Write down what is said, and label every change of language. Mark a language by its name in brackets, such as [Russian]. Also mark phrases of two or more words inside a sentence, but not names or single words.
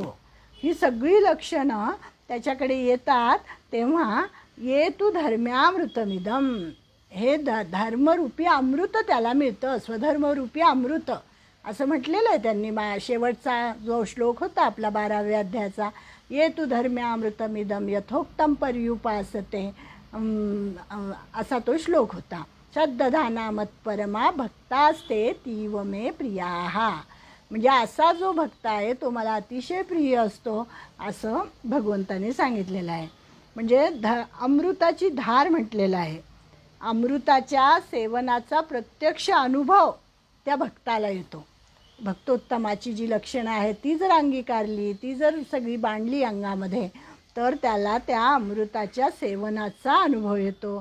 [Marathi] ही सगळी लक्षणं त्याच्याकडे येतात तेव्हा [Sanskrit] ये तू धर्म्यामृतमिदम, [Marathi] हे धर्मरूपी अमृत त्याला मिळतं, स्वधर्मरूपी अमृत असं म्हटलेलं आहे त्यांनी. शेवटचा जो श्लोक होता आपला 12व्या अध्यायाचा, [Sanskrit] ये तू धर्म्यामृतमिदम यथोक्तम पर्युपासते, [Marathi] असा तो श्लोक होता. [Sanskrit] श्रद्धाना मत्परमा भक्तास्ते तीव मे प्रियाहा, [Marathi] म्हणजे असा जो भक्त आहे तो मला अतिशय प्रिय असतो असं भगवंताने सांगितलेलं आहे. म्हणजे अमृताची धार म्हटलेलं आहे. अमृताच्या सेवनाचा प्रत्यक्ष अनुभव त्या भक्ताला येतो. भक्तोत्तमाची जी लक्षणं आहेत ती जर अंगीकारली, ती जर सगळी बांधली अंगामध्ये, तर त्याला त्या अमृताच्या सेवनाचा अनुभव येतो.